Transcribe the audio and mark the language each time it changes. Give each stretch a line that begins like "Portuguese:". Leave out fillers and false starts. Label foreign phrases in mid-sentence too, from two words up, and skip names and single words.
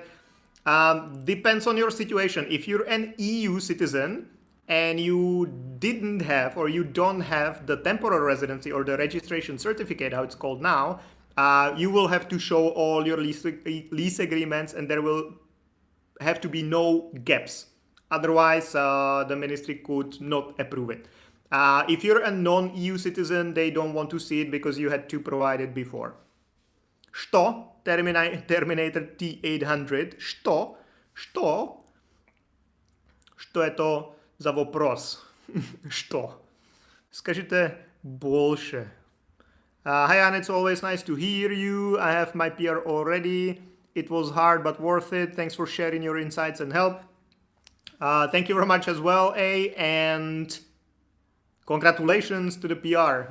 English: Depends on your situation. If you're an EU citizen and you didn't have or you don't have the temporary residency or the registration certificate, how it's called now, you will have to show all your lease agreements, and there will have to be no gaps. Otherwise, the ministry could not approve it. If you're a non-EU citizen, they don't want to see it because you had to provide it before.
Croatian: Što? Terminator T800. Što? Što je to za vopros? Što?
Russian: Скажите больше.
English: Hi, Anne, it's always nice to hear you. I have my PR already. It was hard but worth it. Thanks for sharing your insights and help. Thank you very much as well, A, and congratulations to the PR.